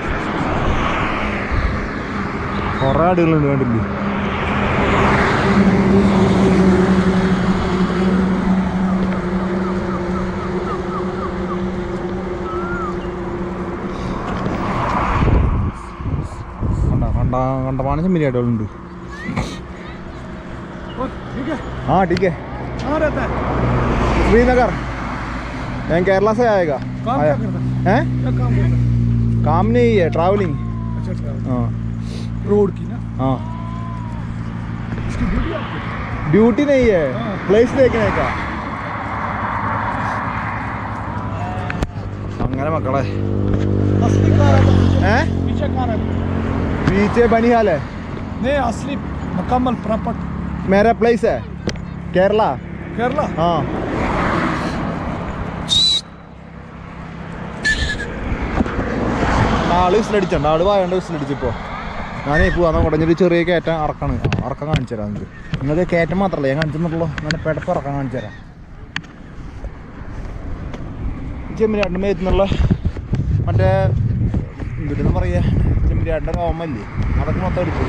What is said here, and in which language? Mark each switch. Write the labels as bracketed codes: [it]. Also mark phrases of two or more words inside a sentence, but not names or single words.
[ml] കുറേ ആടുകളുണ്ട് കണ്ടില്ലേ. കണ്ടമാനം ചെമ്മരിയാടുകളുണ്ട്. [hi] हाँ ठीक है. कहाँ रहता है? श्रीनगर. मैं केरला से आएगा. काम आया. क्या करता है? हैं? क्या काम करता है? काम नहीं है, ट्रैवलिंग. अच्छा अच्छा, हाँ रोड की ना. हाँ. इसकी ड्यूटी आपकी? ड्यूटी नहीं है, हाँ. प्लेस देखने का. [ml] അങ്ങനെ മക്കളെ. [hi] असली कहाँ रहता है? हैं? पीछे कहाँ रहता है? पीछे बनिहाल है. नहीं असली मुकम्मल प्रॉपर मेरा प्लेस है केरला. केरला. हाँ. [ml] ആള് വിസിലടിച്ചുണ്ട്. ആള് വായണ്ട് വിസിലടിച്ചപ്പോൾ ഞാനേ പോവാന്ന് കുടഞ്ഞൊരു ചെറിയ കയറ്റം ഇറക്കണം. ഇറക്കം കാണിച്ചു തരാം. നിങ്ങൾക്ക് കയറ്റം മാത്രമല്ല ഞാൻ കാണിച്ചെന്നുള്ളൂ. അങ്ങനെ പെടപ്പ് ഇറക്കം കാണിച്ചു തരാം. ചെമ്മരിയാടിൻ്റെ മേത്തുന്നുള്ള മറ്റേ എന്തിട്ടെന്ന് പറയുക, ചെമ്മരിയാടിൻ്റെ കോമല്ലേ, അതൊക്കെ മൊത്തം എടുക്കും.